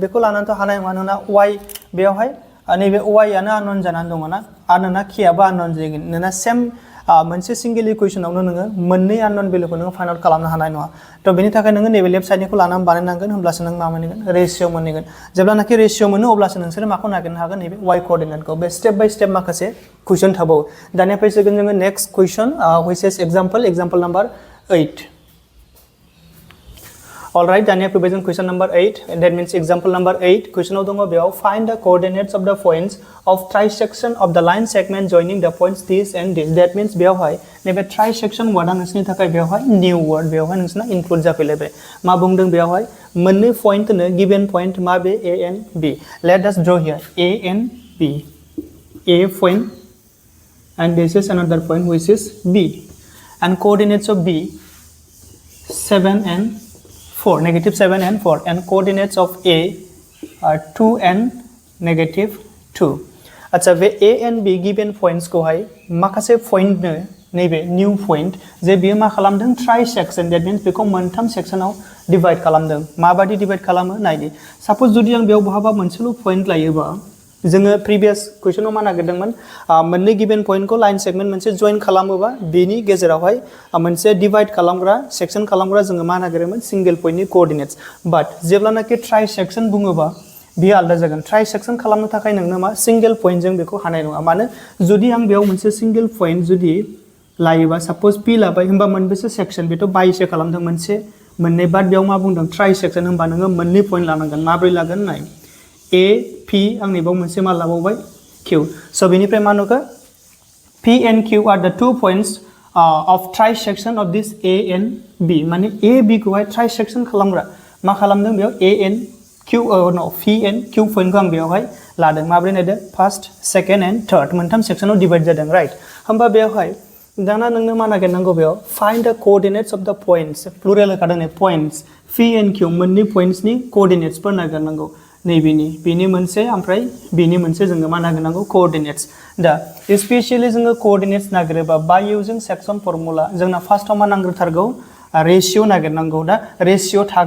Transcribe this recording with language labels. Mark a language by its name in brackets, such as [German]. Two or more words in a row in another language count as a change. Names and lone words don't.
[Bodo] बेखौ लानानैथ' हानाय नङा नोंना y बेयावहाय नैबे y आनो आननोन जानानै दङ ना आरो नोंना k आबो आननोन जागोन नोंना सेम मोनसे सिंगल इकुवेशनावनो नोङो मोननै आननोन भेलुखौ नोङो [English] find out [Bodo] खालामनो हानाय नङा थ' बेनि थाखाय नोङो नैबे लेफ्ट साइडनिखौ लानानै बानायनांगोन होमब्लासो नों मा मोनगोन रेशियो मोनगोन जेब्लानाखि रेशियो मोनो अब्लासो नोंसोरो माखौ नागिरनो हागोन नैबे y कोऑर्डिनेटखौ बे [English] step by step [Bodo] माखासे कुइसन थाबावो दानिया फैसिगोन जोङो [English] next question which is example number 8 Alright, [Bodo] दानिया फैबाय जों [English] question number 8 and that means example number 8 questionआव [Bodo] दङ बेयाव [English] find the coordinates of the points of trisection of the line segment joining the points this and this that means [Bodo] बेयावहाय नैबे [English] trisection word [Bodo] नोंसोरनि थाखाय बेयावहाय [English] new word [Bodo] बेयावहाय नोंसोरना [English] include [Bodo] जाफैलायबाय मा बुंदों बेयावहाय मोननै [English] point नो given point [Bodo] मा बे [English] A and B let us draw here A and B A point and this is another point which is B and coordinates of B 7 and 4 negative 7 and 4 and coordinates of A are 2 and negative 2 [Bodo] अच्छा बे [English] A and B given points [Bodo] को हाय माखासे point नो नैबे new point जे बियो मा खालामदों trisection that means बेखौ मोनथाम sectionआव divide खालामदों माबादि divide खालामो नायदि suppose जुदि आं बेयाव बहाबा मोनसेल' point लायोबा जोङो प्रिभियस क्वेश्चनाव मा नागिरदोंमोन मोननै गिवन पॉइंटखौ [English] line segment [Bodo] मोनसे जॉइन खालामोबा बेनि गेजेरावहाय मोनसे डिवाइड खालामग्रा सेक्शन खालामग्रा जोङो मा नागिरोमोन सिंगल पॉइंटनि [English] coordinates but [Bodo] जेब्लानाखि [English] tri section [Bodo] बुङोबा बियो आलादा जागोन [English] tri section [Bodo] खालामनो थाखाय नोंनो मा [English] single point [Bodo] जों बेखौ हानाय नङा मानो जुदि आं बेयाव मोनसे [English] single point [Bodo] जुदि लायोबा [English] suppose P [Bodo] लाबाय होमबा मोनबेसे सेक्शन बेथ' बाइसे खालामदों मोनसे मोननै बाट बेयाव मा बुंदों [English] tri section [Bodo] होमबा नोङो मोननै पॉइंट लानांगोन माब्रै लागोन नाय A P आंनि बाव मोनसे मा लाबावबाय Q स' बेनिफ्राय मा नुखो [English] P and Q are the 2 points of trisection of this A and B माने A B खौहाय trisection [Bodo] खालामग्रा मा खालामदों बेयाव [English] A and Q no P and [Bodo] Q पॉइंटखौ आं बेयावहाय लादों माब्रै नायदो [English] first second and third [Bodo] मोनथाम सेक्शनाव डिवाइड जादों राइट होमबा बेयावहाय दाना नोंनो मा नागिरनांगौ बेयाव [English] find the coordinates of the points plural [Bodo] होखादों नै पॉइंट्स [English] P and Q [Bodo] मोननै पॉइंट्सनि कोऑर्डिनेट्सफोर नागिरनांगौ बेनि मोनसे ओमफ्राय बेनि मोनसे जोङो मा नागिरनांगौ कोऑर्डिनेट्स दा स्पेशली जोङो कोऑर्डिनेट्स नागिरोबा [English] by using section formula [Bodo] जोंना फार्स्टआव मा नांग्रोथारगौ रेशियो नागिरनांगौ दा रेशियो